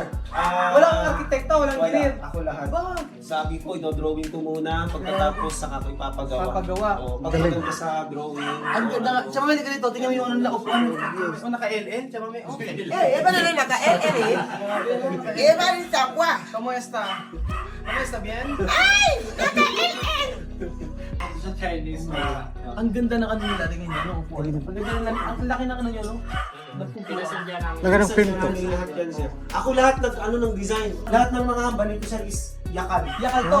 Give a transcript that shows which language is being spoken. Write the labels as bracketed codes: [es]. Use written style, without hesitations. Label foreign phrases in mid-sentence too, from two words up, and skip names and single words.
[tl] Walang arkitekto, walang Wala, engineer. ako lahat. Ba? Sabi ko, ino-drawing ko muna, pagkatapos saka ko ipapagawa. Papagawa. Oo, pagkatapos sa drawing. Ang ganda nga. Tsaka may ganito, tingnan mo yung ano nila, ano naka-LN, tsaka may, oh. Iba na rin naka-LL eh. Iba rin sa kwa. [es] ¿Cómo está? ¿Cómo está bien? [tl] Ay! Naka-LL! Ang ganda ng ano nila, tingnan niyo, no? Ang ganda ng, ang laki ng ano niyo, no? Lagay ng pinto. Lahat yan, sir. Ako lahat ng design. Lahat ng mga hamba nito sir is yakal. Yakal to.